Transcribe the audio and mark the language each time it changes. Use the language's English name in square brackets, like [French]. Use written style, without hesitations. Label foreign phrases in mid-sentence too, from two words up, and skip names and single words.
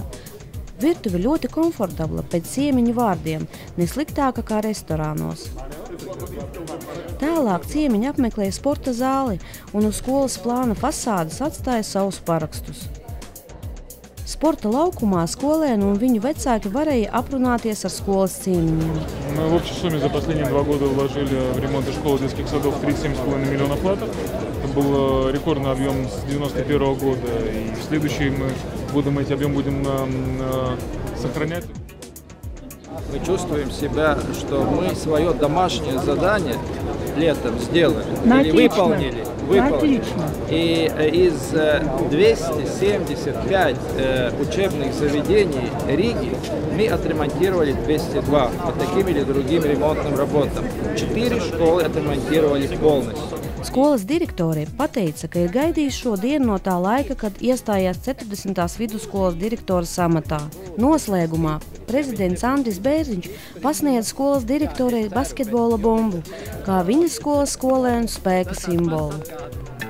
[Latvian] Virtuve ļoti komfortabla pēc ciemiņu vārdiem, nesliktāka kā restorānos. Tālāk ciemiņi apmeklēja sporta zāli un uz skolas plāna fasādes atstāja savus parakstus. Sporta laukumā skolēni un viņu vecāki varēja aprunāties ar skolas ciemiņiem. [Russian] Мы в общей сумме за последние 2 года вложили в ремонт школ и детских садов 37,5 миллионов латов. Это был рекордный объем с 1991 года. И в следующий мы эти объемы будем сохранять. Мы чувствуем себя, что мы свое домашнее задание летом сделали или выполнили. И из 275 учебных заведений Риги мы отремонтировали 202 по таким или другим ремонтным работам. 4 школы отремонтировали полностью. [Latvian] Skolas direktore pateica, ka ir gaidījis šo dienu no tā laika, kad iestājās 40. vidusskolas direktoras amatā. Noslēgumā prezidents Andris Bērziņš pasniedz skolas direktorei basketbola bumbu, kā viņas skolas skolēnu spēka simbolu.